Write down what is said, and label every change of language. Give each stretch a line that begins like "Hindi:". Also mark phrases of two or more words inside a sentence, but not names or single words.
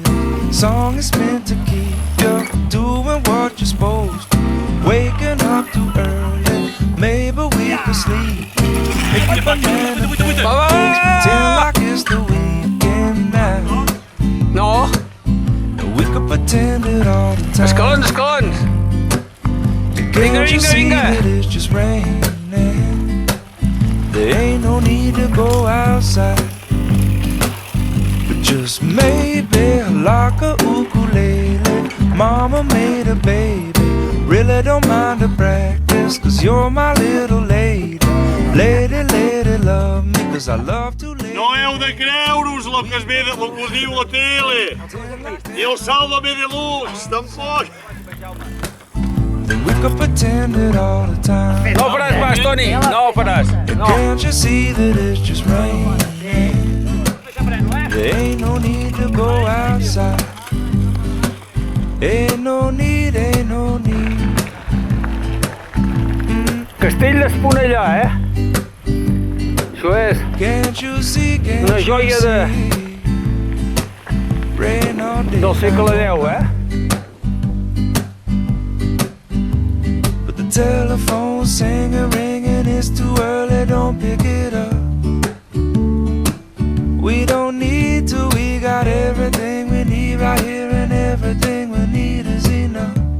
English: Song is meant to keep you doing what you're supposed to. Waking up too early, maybe we could sleep. Make a banana bed, pretend like it's the weekend now. No. We could pretend it all the time.
Catalan: Escalons, escalons. Vinga,
English: Can't you
Catalan: vinga,
English: see
Catalan: vinga.
English: that it's just raining? There ain't no need to go outside. But just maybe like a ukulele, mama made a baby. Really don't mind the practice, 'cause you're my little lady. Lady, lady, love me, 'cause I love to lay.
Catalan: No heu de creure-us el que es ve, el que us diu la tele. I el Sálvame Deluxe, tampoc.
English: Then we could pretend it all the time.
Catalan: No faràs pas, Toni, no faràs. No.
English: Can't you see that it's just raining? There ain't no need to go outside. Ain't no need, ain't no need.
Catalan: Castell d'Esponellà, eh? Això és
English: Can't you see, can't
Catalan: una
English: you
Catalan: joia
English: see? Rain all day.
Catalan: del segle X, eh?
English: But the telephone's singing, ringing, it's too early, don't pick it up. We don't need to, we got everything we need right here, and everything we need is enough.